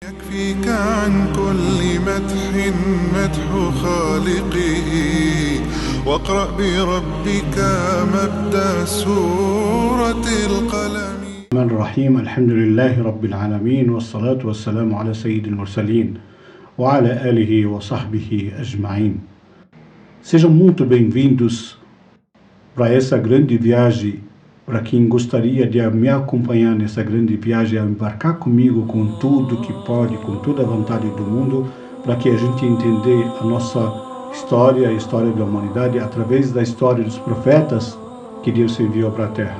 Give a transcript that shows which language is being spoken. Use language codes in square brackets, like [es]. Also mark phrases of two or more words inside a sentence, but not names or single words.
[ar] يكفيك عن كل مدح مدح خالقه واقرأ بربك مبدأ سورة القلم. الرحمن الرحيم. الحمد لله رب العالمين، والصلاة والسلام على سيد المرسلين وعلى آله وصحبه أجمعين. [pt] Sejam muito bem-vindos para essa grande viagem. Para quem gostaria de me acompanhar nessa grande viagem, a embarcar comigo com tudo que pode, com toda a vontade do mundo, para que a gente entender a nossa história, a história da humanidade, através da história dos profetas que Deus enviou para a Terra.